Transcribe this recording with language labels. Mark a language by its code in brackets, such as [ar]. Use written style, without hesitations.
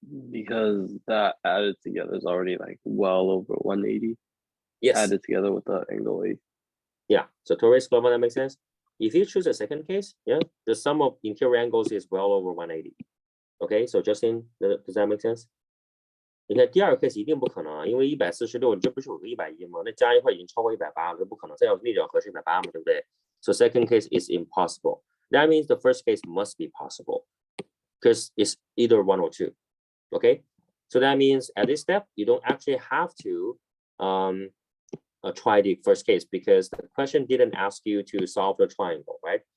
[en] Because that added together is already like well over 180. Yes. Added together with the angle A. Yeah. So Torres Clown, that makes sense. If you choose a second case, yeah, the sum of interior angles is well over 180. Okay, so Justin, does that make sense? [zh] 你看第二个 case 一定不可能啊，因为146，你这不是有个110吗？那加一块已经超过180了，这不可能。再要内角和是180嘛，对不对？ [en] So second case is impossible. That means the first case must be possible, because it's either one or two. Okay, so that means at this step you don't actually have to try the first case, because the question didn't ask you to solve the triangle, right?